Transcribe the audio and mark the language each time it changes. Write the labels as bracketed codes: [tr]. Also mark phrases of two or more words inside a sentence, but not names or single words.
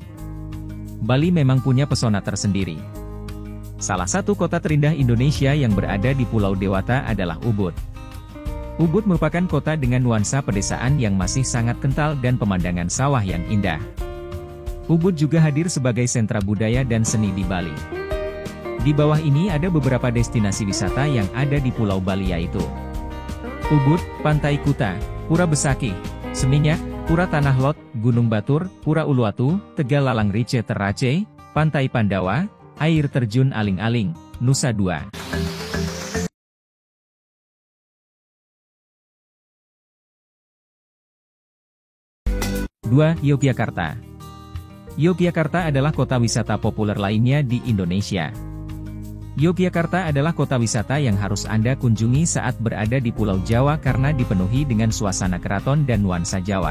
[id] Bali memang punya pesona tersendiri. Salah satu kota terindah Indonesia yang berada di Pulau Dewata adalah Ubud. Ubud merupakan kota dengan nuansa pedesaan yang masih sangat kental dan pemandangan sawah yang indah. Ubud juga hadir sebagai sentra budaya dan seni di Bali. Di bawah ini ada beberapa destinasi wisata yang ada di Pulau Bali yaitu Ubud, Pantai Kuta, Pura Besakih, Seminyak, Pura Tanah Lot, Gunung Batur, Pura Uluwatu, Tegal Lalang Rice Terace, Pantai Pandawa, Air Terjun Aling-Aling, Nusa Dua. Yogyakarta. Yogyakarta adalah kota wisata populer lainnya di Indonesia. Yogyakarta adalah kota wisata yang harus Anda kunjungi saat berada di Pulau Jawa karena dipenuhi dengan suasana keraton dan nuansa Jawa.